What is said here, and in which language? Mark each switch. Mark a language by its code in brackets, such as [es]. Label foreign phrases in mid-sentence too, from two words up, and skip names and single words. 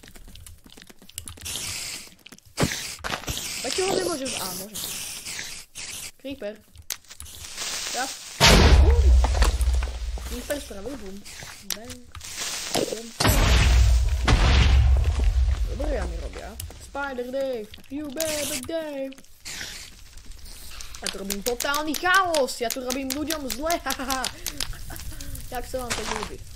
[sk] Prečo ho nemôžem... Môžem. Creeper. Ja. Creeper spravil boom. Bang. Boom. Dobre ja mi robia. [en] Spider Dave. You baby Dave. [sk] Ja tu robím totálny chaos. Ja tu robím ľuďom zle. Jak sa vám to ľúbi?